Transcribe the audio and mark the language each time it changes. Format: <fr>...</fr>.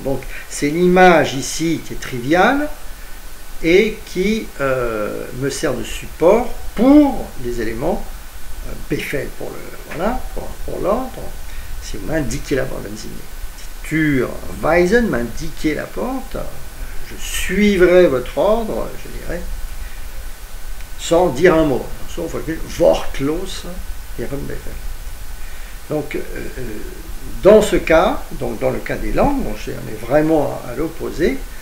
<fr>Donc c'est l'image ici qui est triviale et qui me sert de support pour les éléments Befehl, pour l'ordre. Si vous m'indiquez la porte,</fr> <de>Tür weisen,</de> <fr>m'indiquer la porte, je suivrai votre ordre, je dirais, sans dire un mot.</fr> <de>Sauf wortlos Ihrem Befehl.</de> <fr>Donc, dans ce cas, donc dans le cas des langues, on est vraiment à l'opposé.</fr>